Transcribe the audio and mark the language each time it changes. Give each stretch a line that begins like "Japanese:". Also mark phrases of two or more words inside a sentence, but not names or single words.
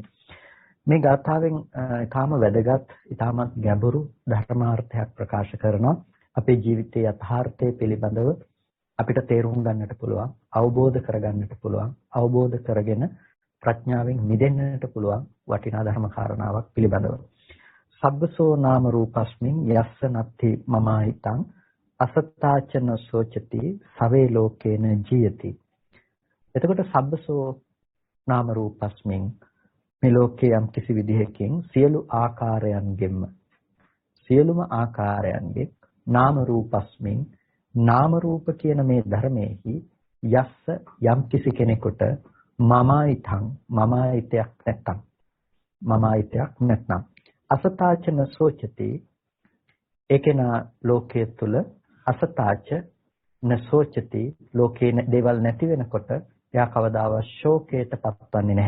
Sinhala: මේ ගාථාවෙන් ඊටාම වැදගත්, ඊටාමත් ගැඹුරු ධර්මාර්ථයක් ප්‍රකාශ කරනවා. අපේ ජීවිතයේ යථාර්ථය පිළිබඳව අපිට තේරුම් ගන්නට පුළුවන්, අවබෝධ කරගන්නට පුළුවන්, අවබෝධ කරගෙන ප්‍රඥාවෙන් මිදෙන්නට පුළුවන් වටිනා ධර්ම කාරණාවක් පිළිබඳව.
Pali: සබ්බසෝ නාම රූපස්මින් යස්ස නත්ති මමාහිතං අසත්තාචන සෝචති සවේ ලෝකේන ජීයති.
Sinhala: එතකොට
Pali: සබ්බසෝ නාම රූපස්මින්
Sinhala: මේ ලෝකයේ යම් කිසි විදිහකින් සියලු ආකාරයන්ගේ
Pali: නාම රූපස්මින්
Sinhala: නාම රූප කියන මේ ධර්මයේහි යස්ස යම් කිසි කෙනෙකුට මමායිතයක් නැත්නම්
Pali: අසතාචන සෝචති
Sinhala: ඒකේනා ලෝකයේ තුල
Pali: අසතාච නසෝචති
Sinhala: ලෝකේ දේවල් නැති වෙනකොට එයා කවදාවත් ශෝකයට පත්වන්නේ නැහැ.